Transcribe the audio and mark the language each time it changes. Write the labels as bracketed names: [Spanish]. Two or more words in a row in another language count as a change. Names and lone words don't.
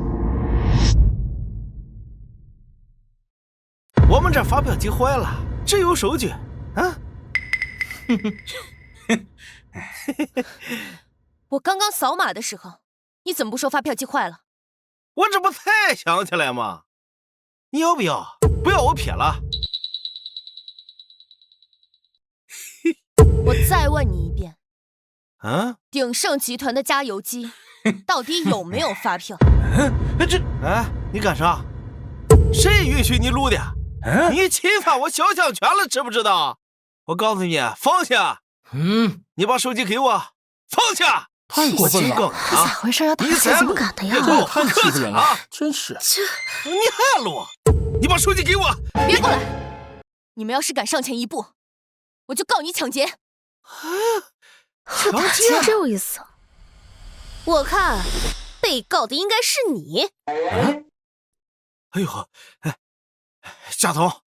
[Chinese] 我們這發票機壞了，只有收據啊！我剛剛掃碼的時候，你怎麼不說發票機壞了？我這不才想起來嗎？你要不要？不要我撇了。我再問你一遍，啊？鼎盛集團的加油機到底有沒有發票？你幹啥？誰允許你錄的？你侵犯我肖像權了，知不知道？我告訴你，放下！你把手機給我，放下！太過分了！咋回事呀？你怎麼敢的呀？我太客氣了，真是！你還錄？你把手機給我！別過來！你們要是敢上前一步，我就告你搶劫！搶劫？這有意思。我看被告的應該是你。哎呦，夏總，